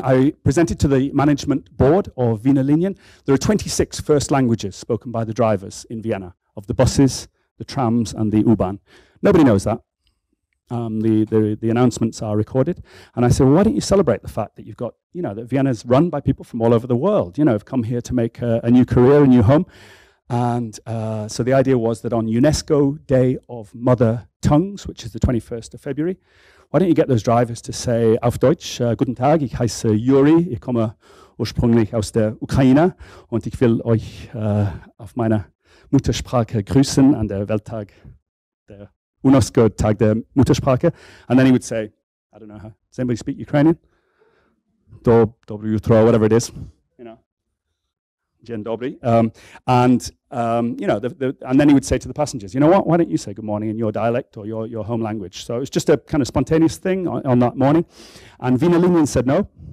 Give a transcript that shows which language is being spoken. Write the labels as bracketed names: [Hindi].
[English] I presented to the management board of Vienna Linien. There are 26 first languages spoken by the drivers in Vienna, of the buses, the trams, and the U-Bahn. Nobody knows that. The announcements are recorded. And I said, well, why don't you celebrate the fact that you've got, that Vienna's run by people from all over the world, have come here to make a new career, a new home. And so the idea was that on UNESCO Day of Mother Tongues, which is the 21st of February, why don't you get those drivers to say [German] auf Deutsch, Guten Tag, ich heiße Juri, ich komme ursprünglich aus der Ukraine und ich will euch auf meiner Muttersprache grüßen an der Welttag, der UNESCO Tag der Muttersprache. [English] And then he would say, I don't know, does anybody speak Ukrainian? [Russian] Dobry utro, [English] whatever it is, [Polish] Dzień dobry. [English] And then he would say to the passengers, you know what, why don't you say good morning in your dialect or your home language? So it was just a kind of spontaneous thing on that morning. And Vienna Linien said no.